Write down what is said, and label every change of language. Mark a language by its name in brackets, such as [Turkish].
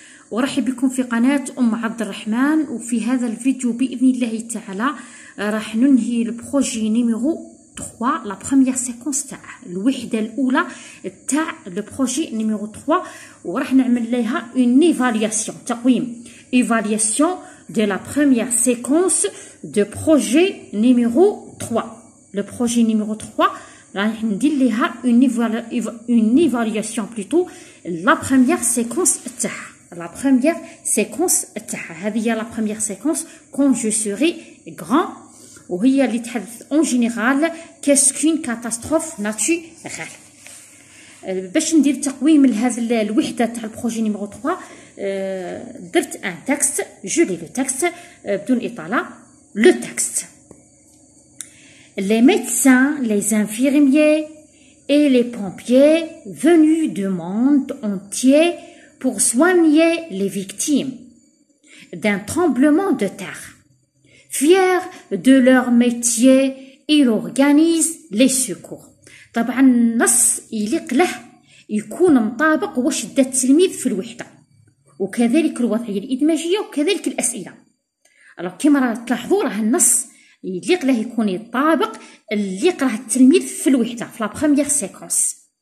[Arabic] ورحب بكم في قناة أم عبد الرحمن. وفي هذا الفيديو بإذن الله تعالى راح ننهي البروجي نيميرو 3 لا بروميير سيكونس تاع الوحدة الأولى تاع البروجي نيميرو 3، وراح نعمل لها اون ايفالياسيون، تقويم ايفالياسيون [French] de la première séquence de projet numéro 3. Le projet numéro 3, [Arabic] راح ندير لها [French] une évaluation plutôt la première séquence تاعها. La première séquence تاعها [Arabic] هذه هي [French] la première séquence quand je serai grand، [Arabic] وهي اللي تحدث [French] en général qu'est-ce qu'une catastrophe naturelle. [Arabic] باش ندير تقويم لهذا الوحده تاع البروجي نيميرو 3 درت ان تكست، جو لي لو تكست بدون اطاله. [French] لو تكست: les médecins, les infirmiers et les pompiers venus du monde entier pour soigner les victimes d'un tremblement de terre. Fiers de leur métier, ils organisent les secours. [Arabic] طبعا النص يليق له يكون مطابق واش دا التلميذ في الوحده، وكذلك الوضعيه الادماجيه وكذلك الاسئله. كما راه تلاحظوا راه النص يليق له يكون يطابق اللي يقراه التلميذ في الوحده في لا بروميير سيكونس.